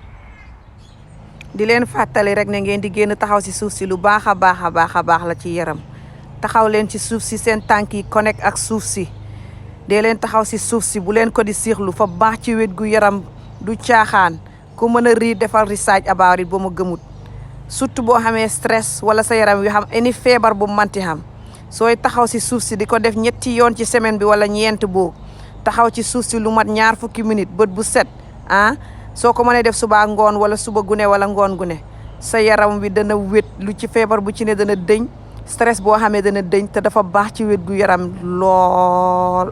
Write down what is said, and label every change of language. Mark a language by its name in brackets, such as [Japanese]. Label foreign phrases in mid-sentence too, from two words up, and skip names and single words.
[Wolof] di leen fàttali rek ne ngeen di génn taxaw si suuf si lu baax a baax la ci yaram taxaw leen ci suuf si seen tànk yi connect ak suuf si dee leen taxaw si suuf si bu leen ko di siixlu fa baax ci wét gu yaram du caaxaan ku mën a rii defal [English] research about it [Wolof] ba mu gëmut surtout boo xamee stress wala sa yaram wi xam any feebar bu manti xam sooy taxaw si suuf si di ko def 3 yoon ci semaine bi wala 4 boo taxaw ci suuf si lu mat 20 minutes bët bu set soo ko mënee def suba ngoon wala suba gune wala ngoon gune sa yaram wi dana wét lu ci feebar bu ci ne dana dëñ stress boo xamee dana dëñ te dafa baax ci wét gu yaram lool.